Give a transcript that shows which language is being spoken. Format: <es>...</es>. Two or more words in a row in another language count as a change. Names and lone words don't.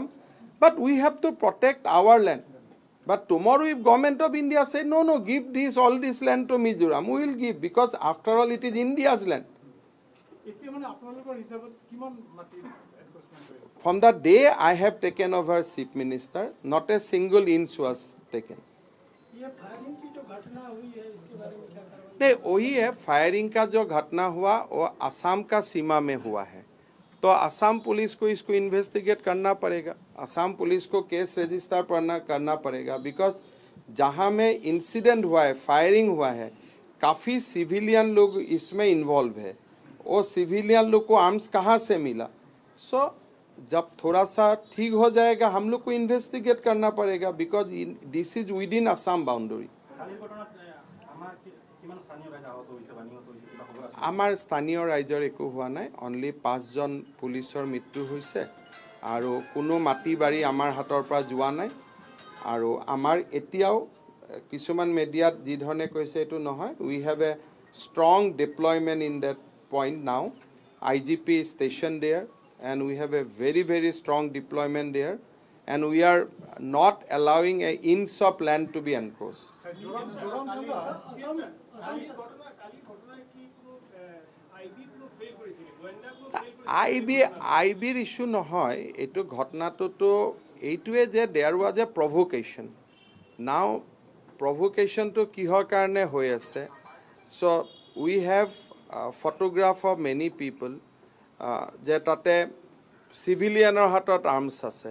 <en>But we have to protect our land. But tomorrow if government of India say, no, give all this land to Mizoram, we will give because after all it is India's land. From the day I have taken over chief minister, not a single inch was taken.</en> <hi>नहीं, वही है फायरिंग का जो घटना हुआ वो असम का सीमा में हुआ है. तो असम पुलिस को इसको इन्वेस्टिगेट करना पड़ेगा, असम पुलिस को केस रजिस्टर करना पड़ेगा, बिकॉज जहाँ में इंसिडेंट हुआ है, फायरिंग हुआ है, काफ़ी सिविलियन लोग इसमें इन्वॉल्व है, वो सिविलियन लोग को आर्म्स कहाँ से मिला। सो जब थोड़ा सा ठीक हो जाएगा हम लोग को इन्वेस्टिगेट करना पड़ेगा,</hi> <en>because this is within Assam boundary.</en> <as>আমাৰ স্থানীয় ৰাইজৰ একো হোৱা নাই, অনলি 5জন পুলিচৰ মৃত্যু হৈছে আৰু কোনো মাটি বাৰী আমাৰ হাতৰ পৰা যোৱা নাই। আৰু আমাৰ এতিয়াও কিছুমান মিডিয়াত যি ধৰণে কৈছে এইটো নহয়,</as> <en>we have a strong deployment in that point now. IGP station there and we have a very, very strong deployment there, and we are not allowing an inch of land to be encroached.</en> <as>আইবিৰ ইস্যু নহয়, এইটো ঘটনাটোতো এইটোৱে যে</as> <en>there was a provocation.</en> <as>নাও প্ৰভোকেশ্যনটো কিহৰ কাৰণে হৈ আছে,</as> <en>so we have photograph of many people</en> <as>যে তাতে চিভিলিয়ানৰ হাতত আৰ্মছ আছে।</as>